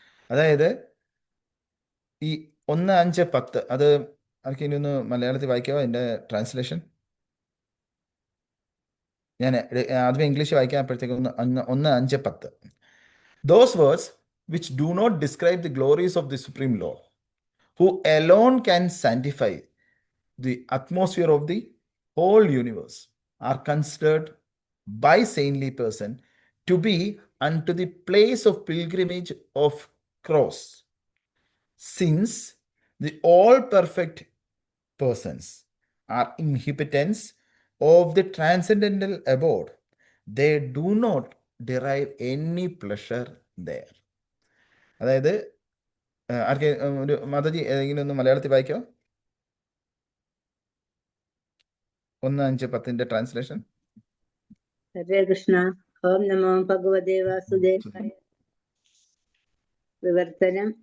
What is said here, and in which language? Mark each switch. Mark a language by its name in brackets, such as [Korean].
[Malayalam] അതായത് ഈ 1:5-10 അത് ആർക്ക് ഇനി ഒന്ന് മലയാളത്തിൽ വായിക്കാമോ? അതിൻ്റെ ട്രാൻസ്ലേഷൻ ഞാൻ ആദ്യം ഇംഗ്ലീഷ് വായിക്കാം, അപ്പോഴത്തേക്ക് 1:5-10. [English] Those words which do not describe the glories of the Supreme Lord, who alone can sanctify the atmosphere of the whole universe, are considered by saintly person to be unto the place of pilgrimage of cross, since the all perfect persons are inhabitants of the transcendental abode, they do not derive any pleasure there. [Malayalam] അതായത് ആർക്ക് ഒരു മാതാജി ഏതെങ്കിലും ഒന്ന് മലയാളത്തിൽ വായിക്കോ? 1:5-10 translation. ഹരേ കൃഷ്ണ. [Sanskrit] ഓം നമോ ഭഗവതേ വാസുദേവായ. [Malayalam] വിവർത്തനം.